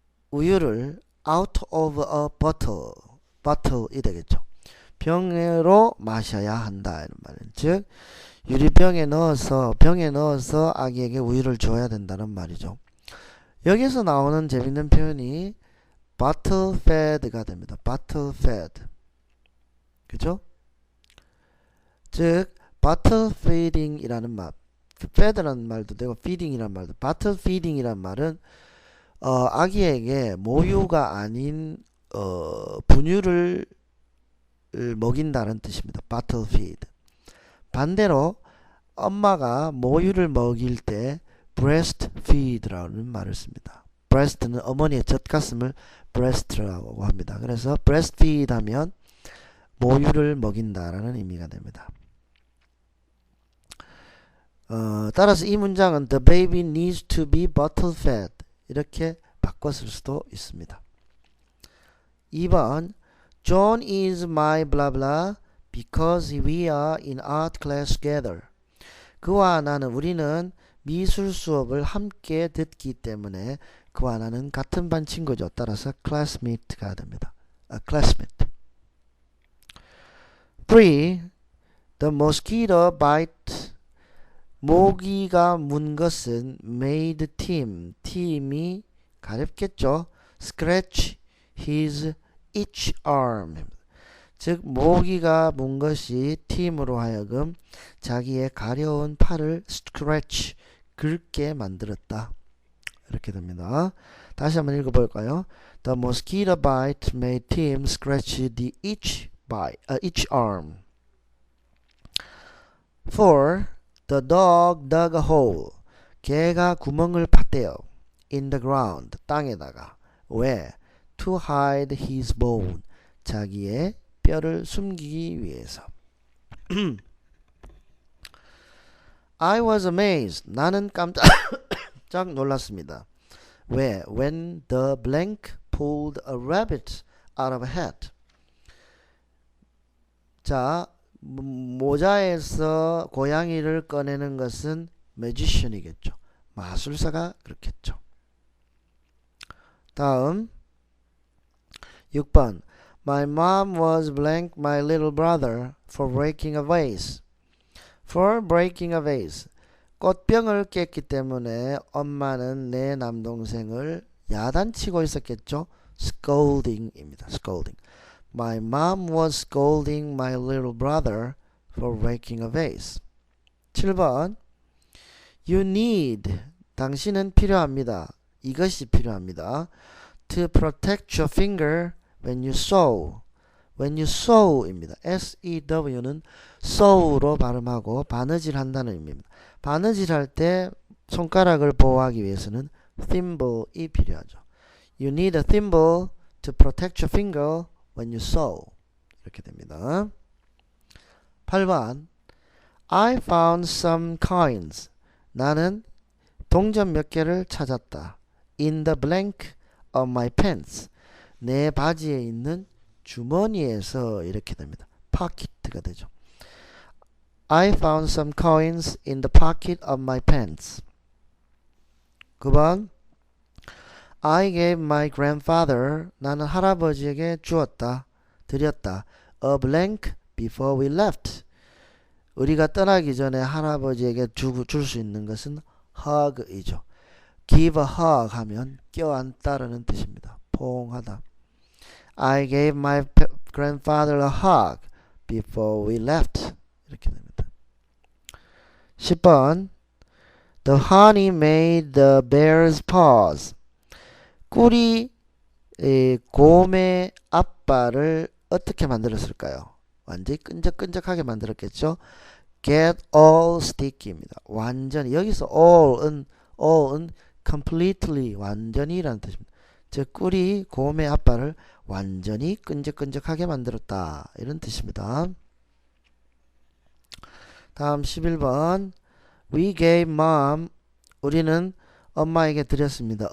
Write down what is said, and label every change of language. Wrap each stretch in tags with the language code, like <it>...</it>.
<ko>우유를</ko> <en>out of a bottle.</en> <ko>bottle이 되겠죠. 병으로 마셔야 한다. 이런 말이에요. 즉 유리병에 넣어서 병에 넣어서 아기에게 우유를 줘야 된다는 말이죠. 여기서 나오는 재밌는 표현이 bottle fed가 됩니다. bottle fed. 그죠? 즉 bottle feeding이라는 말, fed라는 말도 되고 feeding이라는 말도, bottle feeding이라는 말은 아기에게 모유가 아닌 분유를 먹인다는 뜻입니다. bottle feed. 반대로 엄마가 모유를 먹일 때 breastfeed라는 말을 씁니다. breast는 어머니의 젖가슴을 breast라고 합니다. 그래서 breastfeed 하면 모유를 먹인다라는 의미가 됩니다. 따라서 이 문장은</ko> <en>The baby needs to be bottle fed</en> <ko>이렇게 바꿨을 수도 있습니다.</ko> <en>2번 John is my blah blah because we are in art class together.</en> <ko>그와 나는 우리는 미술 수업을 함께 듣기 때문에 그와 나는 같은 반 친구죠. 따라서 classmate가 됩니다.</ko> <en>classmate. 3. The mosquito bite.</en> <ko>모기가 문 것은 made 팀이 가렵겠죠.</ko> <en>scratch his each arm.</en> <ko>즉 모기가 문 것이 팀으로 하여금 자기의 가려운 팔을 scratch, 긁게 만들었다. 이렇게 됩니다. 다시 한번 읽어볼까요?</ko> <en>The mosquito bite made Tim scratch the each arm. 4. The dog dug a hole.</en> <ko>개가 구멍을 팠대요.</ko> <en>In the ground,</en> <ko>땅에다가.</ko> <en>왜? To hide his bone.</en> <ko>자기의 뼈를 숨기기 위해서.</ko> <en>I was amazed. 나는</en> <ko>깜짝 놀랐습니다. 왜?</ko> <en>When the blank pulled a rabbit out of a hat.</en> <ko>자, 모자에서 고양이를 꺼내는 것은 매지션이겠죠. 마술사가 그렇겠죠.</ko> <en>다음 6번 My mom was blank my little brother for breaking a vase. For breaking a vase.</en> <ko>꽃병을 깼기 때문에 엄마는 내 남동생을 야단치고 있었겠죠. scolding입니다.</ko> <en>scolding. My mom was scolding my little brother for breaking a vase.</en> <ko>7번</ko> <en>You need.</en> <ko>당신은 필요합니다. 이것이 필요합니다.</ko> <en>To protect your finger when you sew. When you sew입니다.</en> <ko>S-E-W는 sew로 발음하고 바느질 한다는 의미입니다. 바느질 할 때 손가락을 보호하기 위해서는 thimble이 필요하죠.</ko> <en>You need a thimble to protect your finger when you sew.</en> <ko>이렇게 됩니다. 8번</ko> <en>I found some coins.</en> <ko>나는 동전 몇 개를 찾았다.</ko> <en>In the blank of my pants.</en> <ko>내 바지에 있는 주머니에서. 이렇게 됩니다. pocket가 되죠.</ko> <en>I found some coins in the pocket of my pants. 9번 I gave my grandfather.</en> <ko>나는 할아버지에게 주었다. 드렸다.</ko> <en>A blank before we left.</en> <ko>우리가 떠나기 전에 할아버지에게 줄 수 있는 것은 hug이죠. give a hug 하면 껴안다라는 뜻입니다. 포옹하다.</ko> <en>I gave my grandfather a hug before we left.</en> <ko>이렇게 됩니다.</ko> <en>10번 The honey made the bear's paws.</en> <ko>꿀이 곰의 앞발을 어떻게 만들었을까요? 완전히 끈적끈적하게 만들었겠죠.</ko> <en>Get all sticky입니다.</en> <ko>완전히. 여기서 all은 completely 완전히라는 뜻입니다. 즉 꿀이 곰의 앞발을 완전히 끈적끈적하게 만들었다. 이런 뜻입니다. 다음 11번</ko> <en>We gave mom.</en> <ko>우리는 엄마에게 드렸습니다.</ko>